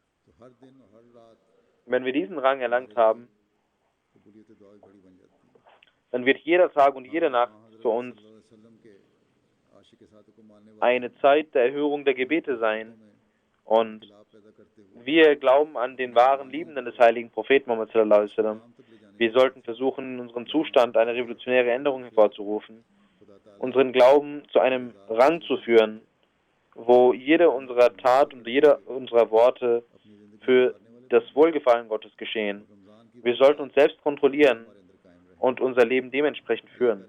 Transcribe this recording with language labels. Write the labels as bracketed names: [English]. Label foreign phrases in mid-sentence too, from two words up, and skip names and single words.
[German] Wenn wir diesen Rang erlangt haben, dann wird jeder Tag und jede Nacht für uns eine Zeit der Erhörung der Gebete sein. Und wir glauben an den wahren Liebenden des heiligen Propheten Muhammad [Arabic] صلى الله عليه وسلم. [German] Wir sollten versuchen, in unserem Zustand eine revolutionäre Änderung hervorzurufen, unseren Glauben zu einem Rang zu führen, wo jede unserer Tat und jede unserer Worte für das Wohlgefallen Gottes geschehen. Wir sollten uns selbst kontrollieren und unser Leben dementsprechend führen.